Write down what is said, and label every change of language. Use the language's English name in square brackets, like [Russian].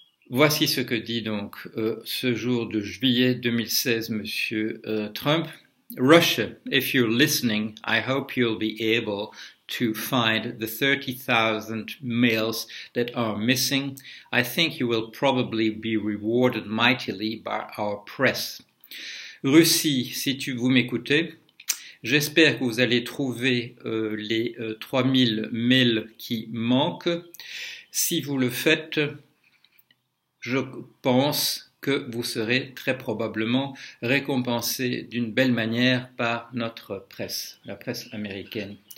[French] Voici ce que dit donc ce jour de juillet 2016 Monsieur Trump. [English] Russia, if you're listening, I hope you'll be able to find the 30,000 males that are missing. I think you will probably be rewarded mightily by our press. [French] Russie, si vous m'écoutez, j'espère que vous allez trouver les 3000 males qui manquent. Si vous le faites, je pense que vous serez très probablement récompensé d'une belle manière par notre presse, la presse américaine.